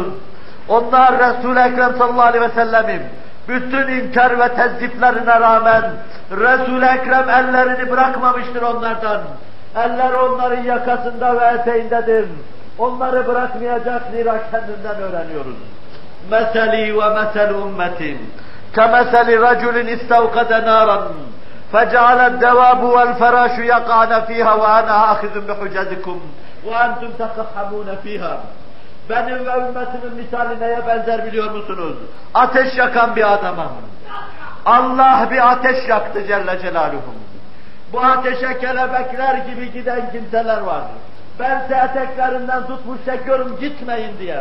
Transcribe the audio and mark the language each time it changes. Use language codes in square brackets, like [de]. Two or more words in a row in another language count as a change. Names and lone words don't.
[tr] Onlar Resul-i Ekrem [ar] صلى الله عليه وسلم'in [tr] bütün inkar ve tezdiflerine rağmen Resul-i Ekrem ellerini bırakmamıştır onlardan. Eller onların yakasında ve eteğindedir. Onları bırakmayacak, zira kendinden öğreniyoruz. Meseli ve mesel ümmetin [ar] كَمَثَلِ رَجُلٍ اِسْتَوْقَدَ نَارًا فَجَعَلَ الدَّوَابُ وَالْفَرَاشُ يَقَعْنَ ف۪يهَا وَأَنَا آخِذٌ بِحُجَزِكُمْ وَاَنْتُمْ تَقَحَّمُونَ ف۪يهَا. [tr] Benim ve ümmetimin misali neye benzer biliyor musunuz? Ateş yakan bir adama. Allah bir ateş yaktı [ar] جل جلاله. [tr] Bu ateşe kelebekler gibi giden kimseler var. Ben eteklerinden tutmuş çekiyorum, gitmeyin diye.